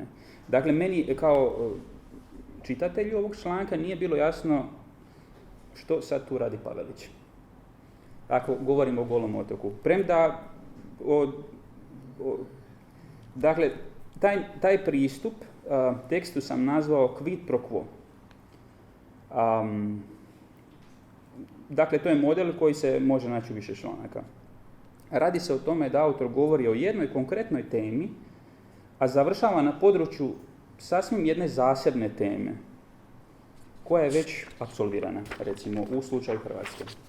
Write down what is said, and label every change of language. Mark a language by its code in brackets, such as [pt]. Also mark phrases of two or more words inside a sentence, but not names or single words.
[hr] Dakle, meni kao čitatelju ovog članka nije bilo jasno što sad tu radi Pavelić. Ako govorimo o Golom otoku. Premda, dakle, taj pristup tekstu sam nazvao [la] quid pro quo. [hr] Dakle, to je model koji se može naći u više članaka. Radi se o tome da autor govori o jednoj konkretnoj temi, a završava na području sasvim jedne zasebne teme, koja je već apsolvirana, recimo u slučaju Hrvatske.